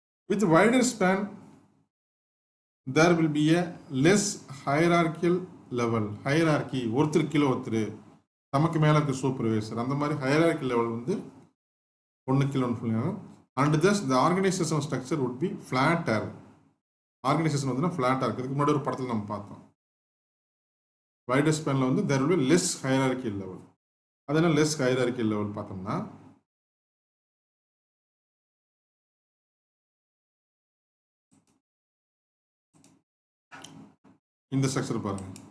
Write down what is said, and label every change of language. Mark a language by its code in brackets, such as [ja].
[en] With wider span there will be a less hierarchical level. [ta] Hierarchy ஒருத்தர் கீழே ஒருத்தர், நமக்கு மேலே இருக்க சூப்பர்வைசர், அந்த மாதிரி hierarchy லெவல் வந்து ஒன்று கீழே ஒன்று சொல்லுவாங்க. [en] And thus the organizational structure would be flatter. [ta] Organisation வந்து ஃப்ளாட்டாக இருக்குது. இதுக்கு முன்னாடி ஒரு படத்தில் நம்ம பார்த்தோம். [en] Wider ஸ்பேனில் வந்து there will be less hierarchical level. [ta] அது என்ன less hierarchical level பார்த்தோம்னா, இந்த ஸ்ட்ரக்சர் பாருங்க.